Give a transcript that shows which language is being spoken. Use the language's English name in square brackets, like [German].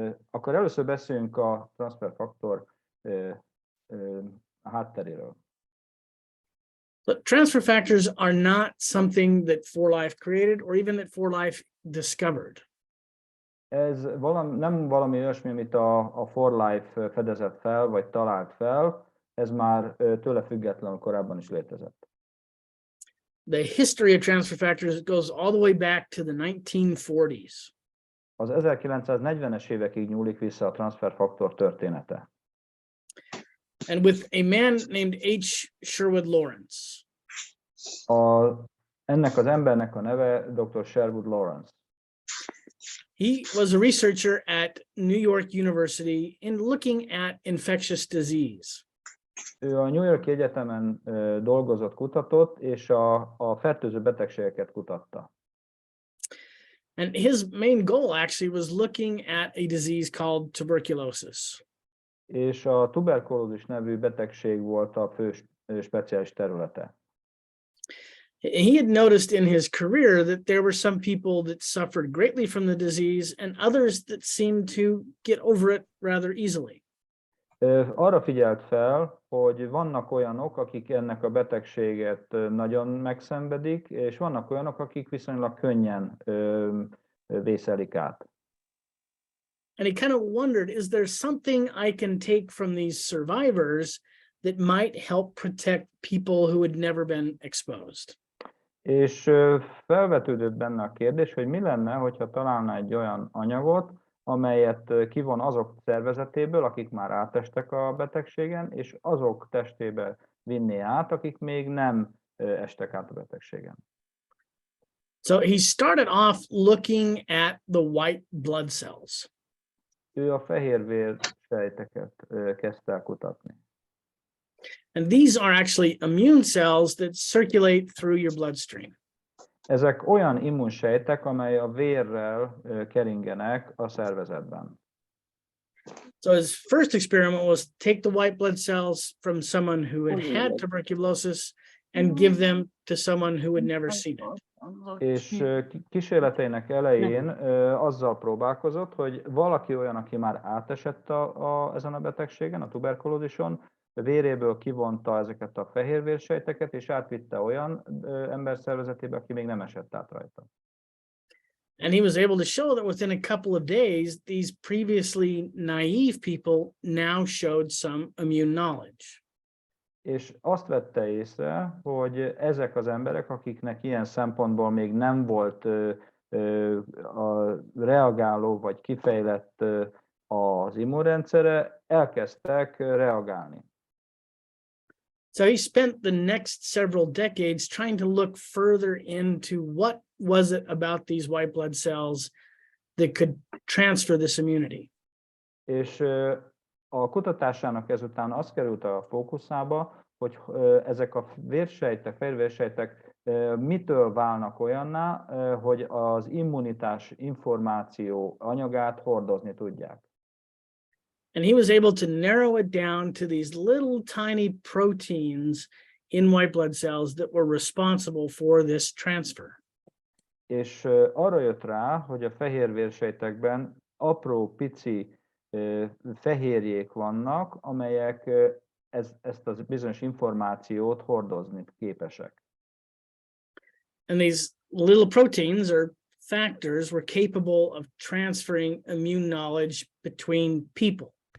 [Hungarian] Akkor először beszéljünk a transferfaktor hátteréről. [English] But transfer factors are not something that 4Life created or even that 4Life discovered. [Hungarian] Ez nem valami olyasmi, amit a 4Life fedezett fel, vagy talált fel, ez már tőle függetlenül korábban is létezett. [English] The history of transfer factors goes all the way back to the 1940s. [Hungarian] Az 1940-es évekig nyúlik vissza a transferfaktor története. [English] And with a man named H. Sherwood Lawrence. [Hungarian] Ennek az embernek a neve Dr. Sherwood Lawrence. [English] He was a researcher at New York University in looking at infectious disease. [Hungarian] Ő a New York Egyetemen dolgozott, kutatott, és a fertőző betegségeket kutatta. [English] And his main goal actually was looking at a disease called tuberculosis. [Hungarian] És a tuberkulózis nevű betegség volt a fő speciális területe. [English] He had noticed in his career that there were some people that suffered greatly from the disease and others that seemed to get over it rather easily. [Hungarian] Arra figyelt fel, hogy vannak olyanok, akik ennek a betegséget nagyon megszenvedik, és vannak olyanok, akik viszonylag könnyen vészelik át. [English] And he kind of wondered, is there something I can take from these survivors that might help protect people who had never been exposed? [Hungarian] És felvetődött benne a kérdés, hogy mi lenne, hogyha találna egy olyan anyagot, amelyet kivon azok szervezetéből, akik már átestek a betegségen, és azok testébe vinné át, akik még nem estek át a betegségen. [English] So he started off looking at the white blood cells. [Hungarian] Ő a fehérvérsejteket kezdte el kutatni. [English] And these are actually immune cells that circulate through your bloodstream. [Hungarian] Ezek olyan immunsejtek, amely a vérrel keringenek a szervezetben. [English] So his first experiment was take the white blood cells from someone who had tuberculosis and give them to someone who had never seen it. [Hungarian] És kísérleteinek elején azzal próbálkozott, hogy valaki olyan, aki már átesett ezen a betegségen, a tuberkulózison, véréből kivonta ezeket a fehérvérsejteket, és átvitte olyan ember szervezetébe, aki még nem esett át rajta. [English] And he was able to show that within a couple of days, these previously naive people now showed some immune knowledge. [Hungarian] És azt vette észre, hogy ezek az emberek, akiknek ilyen szempontból még nem volt a reagáló vagy kifejlett az immunrendszere, elkezdtek reagálni. [English] So he spent the next several decades trying to look further into what was it about these white blood cells that could transfer this immunity. [Hungarian] És a kutatásának ezután az került a fókuszába, hogy ezek a vérsejtek, fehérvérsejtek mitől válnak olyanná, hogy az immunitás információ anyagát hordozni tudják. [English] And he was able to narrow it down to these little tiny proteins in white blood cells that were responsible for this transfer. [Hungarian] És arra jött rá, hogy a fehérvérsejtekben apró, pici fehérjék vannak, amelyek ezt a bizonyos információt hordozni képesek. [English] And these little proteins or factors were capable of transferring immune knowledge between people.